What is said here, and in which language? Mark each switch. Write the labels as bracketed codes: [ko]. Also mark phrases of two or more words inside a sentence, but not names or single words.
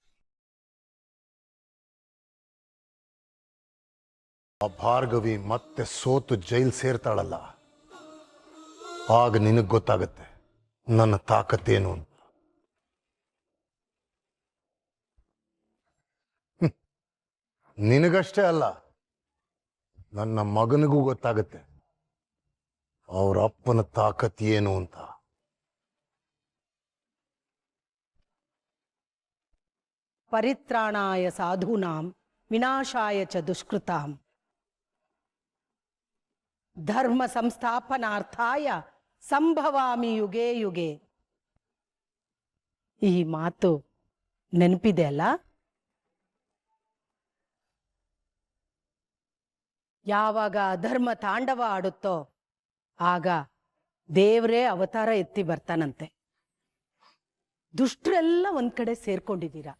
[kn] ಆ ಭಾರ್ಗವಿ ಮತ್ತೆ ಸೋತು ಜೈಲ್ ಸೇರ್ತಾಳಲ್ಲ, ಆಗ ನಿನಗ್ ಗೊತ್ತಾಗತ್ತೆ ನನ್ನ ತಾಕತ್ತೇನು ಅಂತ. ನಿನಗಷ್ಟೇ ಅಲ್ಲ, ನನ್ನ ಮಗನಿಗೂ ಗೊತ್ತಾಗತ್ತೆ ಅವ್ರ ಅಪ್ಪನ ತಾಕತ್ ಏನು ಅಂತ. [sa] ಪರಿತ್ರಾಣಾಯ ಸಾಧೂನಾಂ ವಿನಾಶಾಯ ಚ ದುಷ್ಕೃತಾಂ ಧರ್ಮ ಸಂಸ್ಥಾಪನಾರ್ಥಾಯ ಸಂಭವಾಮಿ ಯುಗೇ ಯುಗೇ. [kn] ಈ ಮಾತು ನೆನಪಿದೆ ಅಲ್ಲ? ಯಾವಾಗ ಅಧರ್ಮ ತಾಂಡವ ಆಡುತ್ತೋ ಆಗ ದೇವರೇ ಅವತಾರ ಎತ್ತಿ ಬರ್ತಾನಂತೆ. ದುಷ್ಟರೆಲ್ಲ ಒಂದ್ ಕಡೆ ಸೇರ್ಕೊಂಡಿದ್ದೀರಾ.